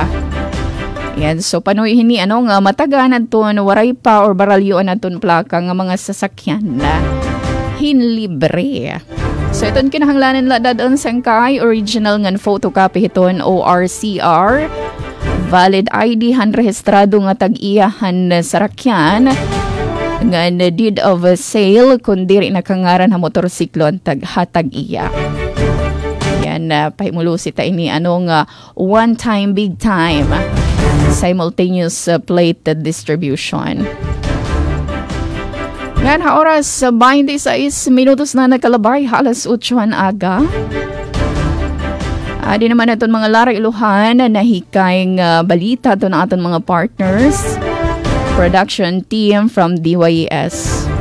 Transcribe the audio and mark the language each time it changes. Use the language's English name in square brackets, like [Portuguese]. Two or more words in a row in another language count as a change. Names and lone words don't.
[Waray] Yan, so panuhin ni nga matagan aton waray pa or baralyoan aton plaka nga mga sasakyan na hinlibre. So iton kinahanglanan la dadon sangkay original ngan photocopy hiton ORCR, [English] valid ID [Waray] han rehistrado nga tag-iyahan sarakyan, nga [English] deed of sale [Waray] kun diri nakangaran ha motorsiklo ang tag-iya. Yan, pahimulusi ta ini nga [English] one time big time simultaneous plate distribution. [Waray] Ngayon ha oras 26 minutos na nakalabay alas 8 aga. Adi naman naton mga Lara Iluhan na hikayng balita to na aton mga partners. [English] Production team from DYES.